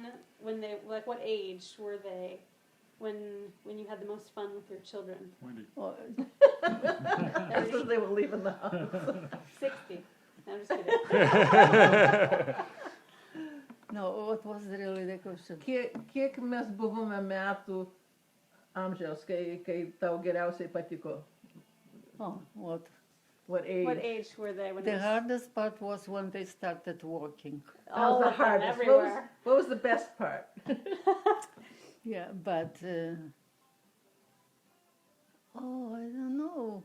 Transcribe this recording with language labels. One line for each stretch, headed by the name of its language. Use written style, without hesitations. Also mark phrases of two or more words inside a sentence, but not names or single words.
English: When they what age were they? When you had the most fun with your children? Oh, That's when they were leaving the house. 60. No, I'm just kidding. no, what was really the question?
Lithuanian: Kiek mes buvome metų amžiaus, kai tau geriausiai patiko?
English: Oh, what? What age? What age were they when it The was hardest part was when they started working. all That was the of them, hardest. everywhere? What was the best part? Yeah, but I don't know.